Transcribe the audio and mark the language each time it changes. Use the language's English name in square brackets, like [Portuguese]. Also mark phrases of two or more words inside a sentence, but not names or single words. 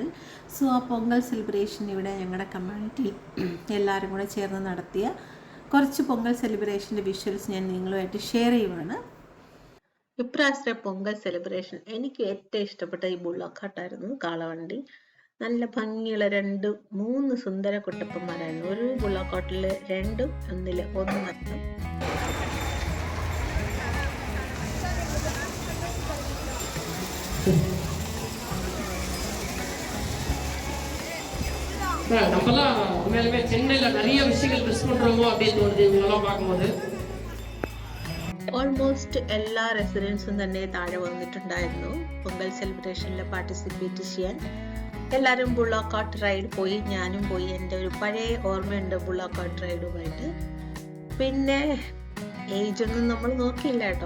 [Malayalam] സോ ആ പൊങ്കൽ സെലിബ്രേഷൻ ഇവിടെ ഞങ്ങളുടെ കമ്മ്യൂണിറ്റി എല്ലാവരും കൂടെ ചേർന്ന് നടത്തിയ കുറച്ച് പൊങ്കൽ സെലിബ്രേഷൻ്റെ വിഷ്വൽസ് ഞാൻ നിങ്ങളുമായിട്ട് ഷെയർ ചെയ്യുവാണ്. ഇപ്രാവശ്യത്തെ പൊങ്കൽ സെലിബ്രേഷൻ എനിക്ക് ഏറ്റവും ഇഷ്ടപ്പെട്ട ഈ ബുള്ളോക്കാട്ടായിരുന്നു. കാളവണ്ടി നല്ല ഭംഗിയുള്ള 2-3 സുന്ദര കുട്ടപ്പന്മാരായിരുന്നു. ഒരു ബുള്ളോക്കോട്ടില് 2, ഒന്നില് 1 മാത്രം. [Tamil] நம்மலாம் உண்மையிலுமே சென்னையில நிறைய விஷயங்கள் மிஸ் பண்றோமோ அப்படின்னு தோணுது இதெல்லாம் பார்க்கும்போது. [Malayalam] ഓൾമോസ്റ്റ് എല്ലാ റെസിഡൻസും തന്നെ താഴെ വന്നിട്ടുണ്ടായിരുന്നു പൊങ്കൽ സെലിബ്രേഷനിൽ പാർട്ടിസിപ്പേറ്റ് ചെയ്യാൻ. എല്ലാവരും [English] bullock cart ride [Malayalam] പോയി, ഞാനും പോയി. എൻ്റെ ഒരു പഴയ ഓർമ്മയുണ്ട് [English] bullock cart ride. [Malayalam] പിന്നെ ഏജ് ഒന്നും നമ്മൾ നോക്കിയില്ല കേട്ടോ.